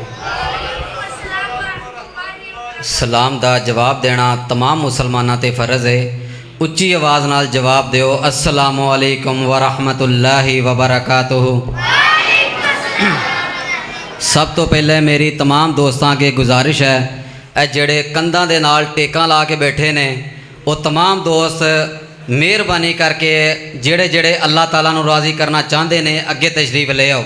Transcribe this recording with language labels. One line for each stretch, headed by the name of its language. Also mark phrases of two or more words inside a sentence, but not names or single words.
Punjabi: سلام دا جواب دینا تمام مسلماناں تے فرض ہے. اچی آواز نال جواب دیو,
Arabic: السلام عليكم ورحمة الله وبركاته.
Punjabi: سب تو پہلے میری تمام دوستاں کے گزارش ہے، اے جیہڑے کندھاں دے نال ٹیکاں لا کے بیٹھے نے، وہ تمام دوست مہربانی کر کے جیہڑے جیہڑے اللہ تعالیٰ نوں راضی کرنا چاہتے نے اگے تشریف لے آؤ.